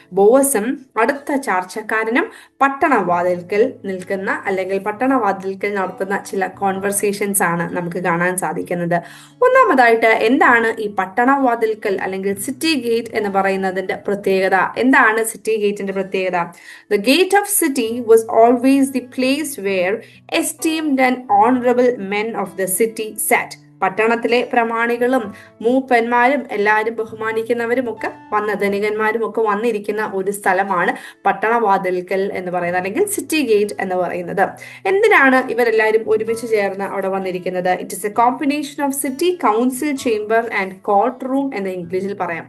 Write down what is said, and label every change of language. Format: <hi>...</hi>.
<ml>ബോവസും അടുത്ത ചാർച്ചക്കാരനും പട്ടണവാതിൽക്കൽ നിൽക്കുന്ന അല്ലെങ്കിൽ പട്ടണവാതിൽക്കൽ നടത്തുന്ന ചില കോൺവെർസേഷൻസ് ആണ് നമുക്ക് കാണാൻ സാധിക്കുന്നത്. ഒന്നാമതായിട്ട് എന്താണ് ഈ പട്ടണവാതിൽക്കൽ അല്ലെങ്കിൽ സിറ്റി ഗേറ്റ് എന്ന് പറയുന്നതിന്റെ പ്രത്യേകത? എന്താണ് സിറ്റി ഗേറ്റിന്റെ പ്രത്യേകത?</ml> <en>The gate of city was always the place where esteemed and honorable men of the city sat.</en> <ml>പട്ടണത്തിലെ പ്രമാണികളും മൂപ്പന്മാരും എല്ലാവരും ബഹുമാനിക്കുന്നവരും ഒക്കെ ധനികന്മാരും ഒക്കെ വന്നിരിക്കുന്ന ഒരു സ്ഥലമാണ് പട്ടണവാതിൽക്കൽ എന്ന് പറയുന്നത്, അല്ലെങ്കിൽ സിറ്റി ഗേറ്റ് എന്ന് പറയുന്നത്. എന്തിനാണ് ഇവരെല്ലാവരും ഒരുമിച്ച് ചേർന്ന് അവിടെ വന്നിരിക്കുന്നത്?</ml> <en>it is a combination of city council chamber and court room</en> <ml>എന്ന് ഇംഗ്ലീഷിൽ പറയാം.</ml>